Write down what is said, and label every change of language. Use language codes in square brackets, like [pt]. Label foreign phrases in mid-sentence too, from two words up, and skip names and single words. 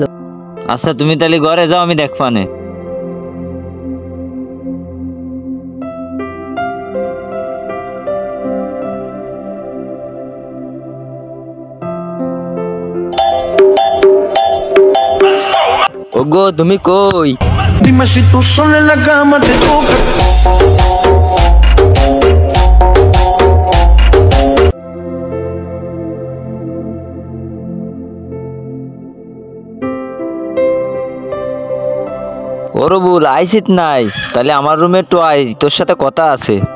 [bn] আচ্ছা তুমি তাহলে ঘরে যাও, আমি দেখবানে। ওগো তুমি কই? [es] Dime si tú sola en la cama te toca. [bn] ওর বল আইসিত নাই, তাহলে আমার রুমে একটু আই, তোর সাথে কথা আছে।